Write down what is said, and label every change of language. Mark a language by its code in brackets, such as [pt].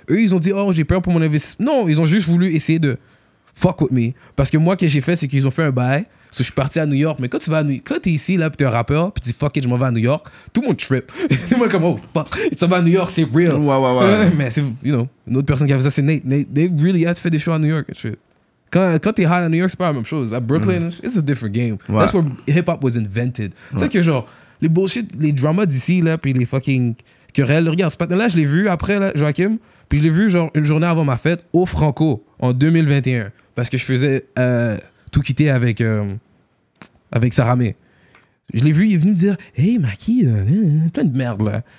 [fr] Eux, ils ont dit, oh, j'ai peur pour mon investissement. Non, ils ont juste voulu essayer de [en] fuck with me. [fr] Parce que moi, ce que j'ai fait, c'est qu'ils ont fait un bail. So, je suis parti à New York. Mais quand tu vas quand t'es ici, là, puis t'es un rappeur, puis tu dis fuck it, je m'en vais à New York, tout le monde trip. Tout le monde est comme, oh fuck, ça va à New York, c'est real. Ouais. Mais c'est, une autre personne qui a fait ça, c'est Nate. [en] Nate, they really had [fr] fait des shows à [en] New York and shit. [fr] Quand t'es high à New York, c'est pas la même chose. [en] À Brooklyn, it's a different game. [fr] Ouais. [en] That's where hip-hop was invented. [fr] C'est ça que genre, les bullshit, les dramas d'ici, là, puis les fucking querelles. Regarde, ce patin-là, je l'ai vu après, là, Joachim, puis je l'ai vu genre une journée avant ma fête au Franco, en 2021. Parce que je faisais tout quitter avec Saramé. Je l'ai vu, il est venu me dire, hey, Maki, plein de merde, là.